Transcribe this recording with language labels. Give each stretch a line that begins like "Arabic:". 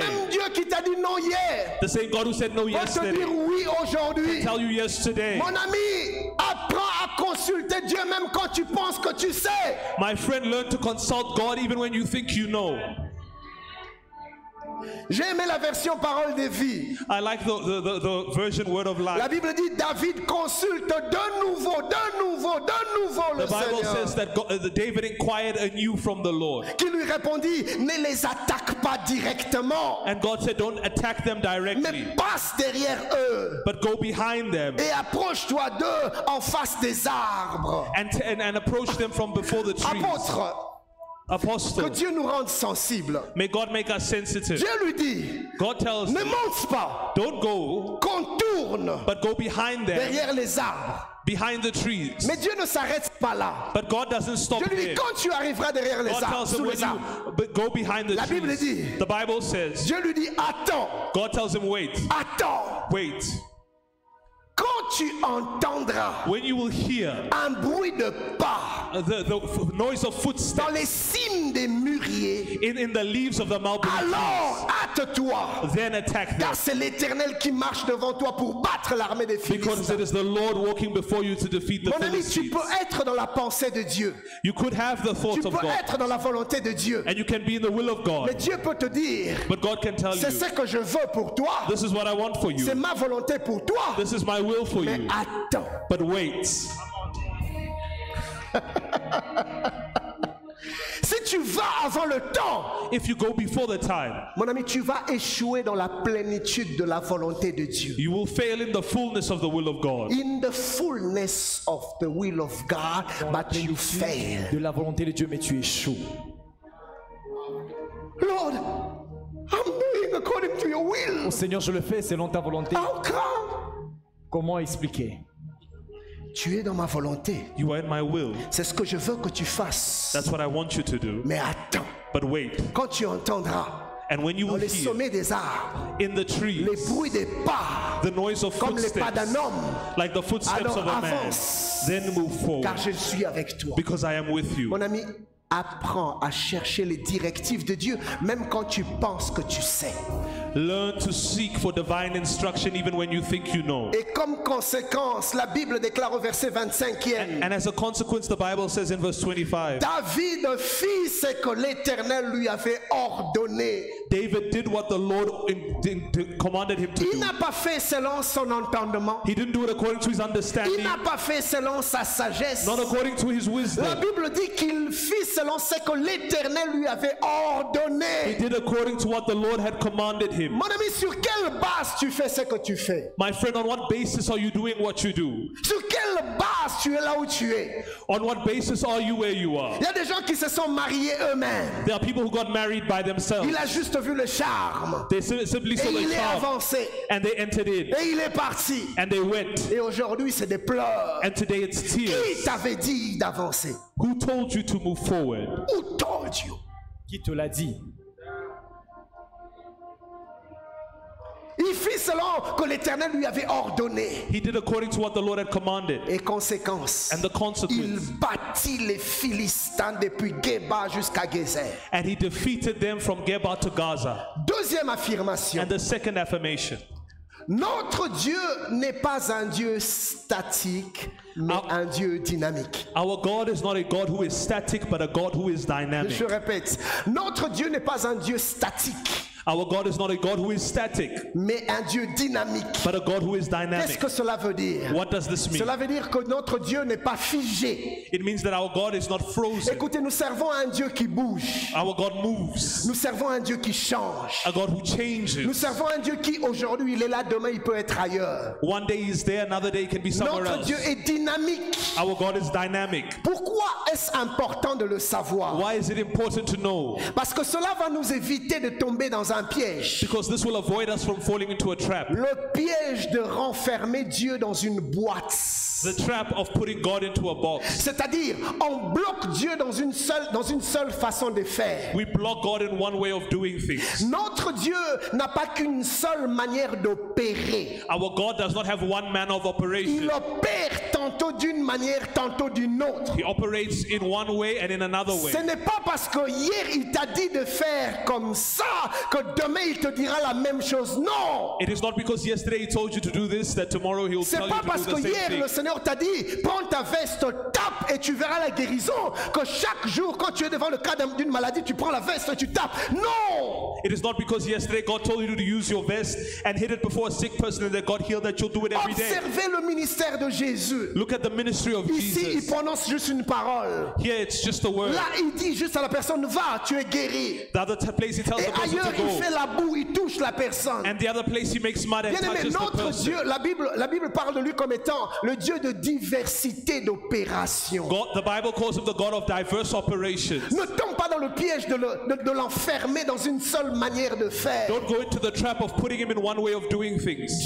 French: même Dieu qui t'a dit non hier
English: The same God who said no
French: peut te
English: yesterday
French: dire oui aujourd'hui.
English: tell you yes today.
French: Mon ami, apprends à consulter Dieu même quand tu penses que tu sais.
English: My friend, learn to consult God even when you think you know.
French: J'ai aimé la version parole de vie.
English: I like the version word of
French: La
English: life.
French: Bible dit David consulte de nouveau le
English: The Bible
French: Seigneur.
English: says that David inquired anew from the Lord.
French: Qui lui répondit, ne les attaque pas directement,
English: And God said, don't attack them directly,
French: mais passe derrière eux
English: but go behind them
French: et approche-toi d'eux en face des arbres.
English: and approach them from before the trees.
French: Apôtre, que
English: Apostle,
French: Dieu nous rende sensibles.
English: may God make us sensitive.
French: Dieu lui dit,
English: God tells
French: ne
English: you,
French: monte pas,
English: don't go,
French: contourne
English: but go behind them,
French: derrière les arbres.
English: behind the trees.
French: Mais Dieu ne s'arrête pas là.
English: But God doesn't stop
French: Dieu lui dit,
English: there.
French: quand tu arriveras derrière les
English: God
French: arbres,
English: tells him
French: sous
English: when
French: les arbres,
English: you go behind the
French: La Bible
English: trees.
French: dit,
English: The Bible says,
French: Dieu lui dit, attends,
English: God tells him, wait, wait.
French: quand tu entendras
English: When you will hear
French: un bruit de pas
English: the noise of
French: dans
English: footsteps
French: les cimes des mûriers,
English: in the leaves of the mulberry
French: alors hâte-toi,
English: trees, then attack them.
French: car c'est l'Éternel qui marche devant toi pour battre l'armée des
English: Because
French: Philistins.
English: it is the Lord walking before you to defeat the
French: Mon ami, tu
English: Philistines.
French: peux être dans la pensée de Dieu,
English: You could have the
French: tu
English: thoughts of
French: peux
English: God,
French: être dans la volonté de Dieu,
English: and you can be in the will of
French: mais
English: God,
French: Dieu peut te dire,
English: but God can tell
French: c'est
English: you,
French: ce que je veux pour toi,
English: this is what I want for
French: c'est
English: you,
French: ma volonté pour toi,
English: this is my will for
French: mais
English: you,
French: attends.
English: but wait.
French: Si tu vas avant le temps,
English: If you go before the time,
French: mon ami, tu vas échouer dans la plénitude de la volonté de Dieu.
English: you will fail in the fullness of the will of God. In the fullness of the will of God, but you fail.
French: De la volonté de Dieu, mais tu échoues.
English: Lord, I'm doing according to your will.
French: Oh Seigneur, je le fais selon ta volonté.
English: How come?
French: Comment expliquer? Tu es dans ma volonté.
English: You are in my will.
French: C'est ce que je veux que tu fasses.
English: That's what I want you to do.
French: Mais attends,
English: But wait,
French: quand tu entendras
English: And when you
French: dans
English: will
French: les
English: hear
French: sommets des arbres,
English: in the trees
French: les bruits des pas,
English: the noise of
French: comme les pas
English: footsteps,
French: d'un homme,
English: like the footsteps
French: alors
English: of a man,
French: avance,
English: then move
French: car
English: forward,
French: je suis avec toi.
English: because I am with you.
French: Mon ami, apprends à chercher les directives de Dieu, même quand tu penses que tu sais.
English: Learn to seek for divine instruction even when you think you know.
French: Et comme conséquence, la Bible déclare au verset 25e,
English: And as a consequence, the Bible says in verse 25,
French: David fit ce que l'Éternel lui avait ordonné.
English: David did what the Lord commanded him to
French: Il n'a pas fait selon son entendement.
English: He didn't do it according to his
French: Il
English: understanding,
French: n'a pas fait selon sa sagesse.
English: not according to his
French: La
English: wisdom.
French: Bible dit qu'il fit selon ce que l'Éternel lui avait
English: He
French: ordonné.
English: did according to what the Lord had commanded him.
French: Mon ami, sur quelle base tu fais ce que tu fais?
English: My friend, on what basis are you doing what you do?
French: Sur quelle base tu es là où tu es?
English: On what basis are you where you are?
French: Il y a des gens qui se sont mariés eux-mêmes.
English: There are people who got married by themselves.
French: Il a juste vu le charme.
English: They simply saw
French: Et
English: the
French: il est
English: charm
French: avancé.
English: and they entered in
French: Et il est parti.
English: and they went.
French: Et aujourd'hui, c'est des pleurs.
English: And today it's
French: Qui
English: tears.
French: t'avait dit d'avancer?
English: Who told you to move forward? Who told you?
French: Qui te l'a dit? Il fit selon que l'Éternel lui avait ordonné.
English: He did according to what the Lord had commanded.
French: Et conséquence,
English: And the consequence,
French: battit les Philistins depuis Geba jusqu'à Gézer.
English: and he defeated them from Geba to Gaza.
French: Deuxième affirmation.
English: And the second affirmation,
French: Notre Dieu n'est pas un Dieu statique, mais un Dieu dynamique.
English: our God is not a God who is static, but a God who is dynamic.
French: Je répète, notre Dieu n'est pas un Dieu statique,
English: Our God is not a God who is static,
French: mais un Dieu dynamique.
English: but a God who is
French: Qu'est-ce
English: dynamic.
French: que cela veut dire?
English: What does this mean?
French: Cela veut dire que notre Dieu n'est pas figé.
English: It means that our God is not frozen.
French: Écoutez, nous servons un Dieu qui bouge.
English: Our God moves.
French: Nous servons un Dieu qui change.
English: A God who
French: Nous
English: changes.
French: servons un Dieu qui aujourd'hui il est là, demain il peut être ailleurs.
English: One day he's there, another day he can be somewhere
French: Notre
English: else.
French: Dieu est dynamique.
English: Our God is dynamic.
French: Pourquoi est-ce important de le savoir?
English: Why is it important to know?
French: Parce que cela va nous éviter de tomber dans un piège.
English: Because this will avoid us from falling into a trap.
French: Le piège de renfermer Dieu dans une boîte.
English: The trap of putting God into a box.
French: C'est-à-dire, on bloque Dieu dans une seule façon de faire.
English: We block God in one way of doing things.
French: Notre Dieu n'a pas qu'une seule manière d'opérer.
English: Our God does not have one manner of
French: Il
English: operation.
French: opère tantôt d'une manière, tantôt d'une autre.
English: He operates in one way and in another way.
French: Ce n'est pas parce que hier il t'a dit de faire comme ça que demain il te dira la même chose. Non!
English: It is not because yesterday he told you to do this that tomorrow he will
French: C'est
English: tell
French: pas
English: you to
French: parce
English: do
French: que
English: the same
French: hier
English: thing.
French: le Seigneur t'a dit prends ta veste, tape et tu verras la guérison, que chaque jour quand tu es devant le cas d'une maladie tu prends la veste et tu tapes. Non!
English: It is not because yesterday God told you to use your vest and hit it before a sick person and that God healed that you'll do it every day.
French: Observez le ministère de Jésus.
English: Look at the ministry of
French: Ici il
English: Jesus.
French: prononce juste une parole.
English: Here it's just a word.
French: Là il dit juste à la personne va, tu es guéri.
English: The other place he tells
French: Et
English: the person
French: ailleurs
English: to
French: il fait
English: go.
French: la boue, il touche la personne.
English: And the other place he makes mud and
French: Bien aimé,
English: touches the
French: notre
English: person.
French: Dieu, la Bible parle de lui comme étant le Dieu de diversité d'opérations.
English: God, the Bible calls him the God of diverse operations.
French: Ne tombe pas dans le piège de l'enfermer dans une seule manière de faire.
English: Don't go into the trap of putting him in one way of doing things.